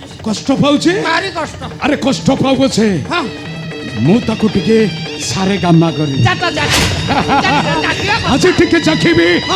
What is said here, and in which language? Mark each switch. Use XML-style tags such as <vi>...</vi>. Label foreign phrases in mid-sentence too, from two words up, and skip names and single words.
<or>কষ্ট পাଉଛି ଭାରି କଷ୍ଟ ଆରେ କଷ୍ଟ ପାଉଛେ ହଁ ମୁଁ ତାକୁ ଟିକେ ସାରେ ଗାମା କରି ଚାଟା ଚାଟିବା ଆଜି ଟିକେ ଚାଖିବି ହଁ।</or>